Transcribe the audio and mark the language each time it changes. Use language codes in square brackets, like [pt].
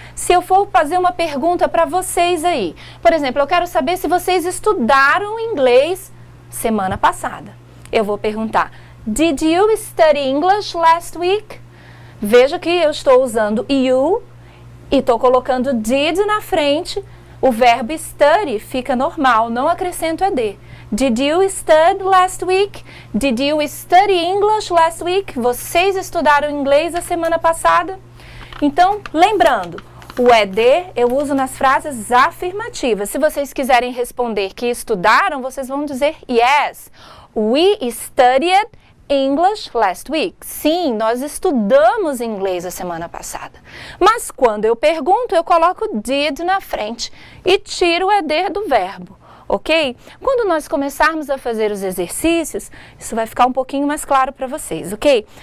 [pt] Se eu for fazer uma pergunta para vocês aí, por exemplo, eu quero saber se vocês estudaram inglês semana passada. Eu vou perguntar, [en] did you study English last week? [pt] Veja que eu estou usando you e estou colocando did na frente. O verbo study fica normal, não acrescento ED. [en] Did you study last week? Did you study English last week? [pt] Vocês estudaram inglês a semana passada? Então, lembrando, o ED eu uso nas frases afirmativas. Se vocês quiserem responder que estudaram, vocês vão dizer yes. [en] We studied English last week. [pt] Sim, nós estudamos inglês a semana passada. Mas quando eu pergunto, eu coloco did na frente e tiro o ED do verbo. Ok? Quando nós começarmos a fazer os exercícios, isso vai ficar um pouquinho mais claro para vocês, ok?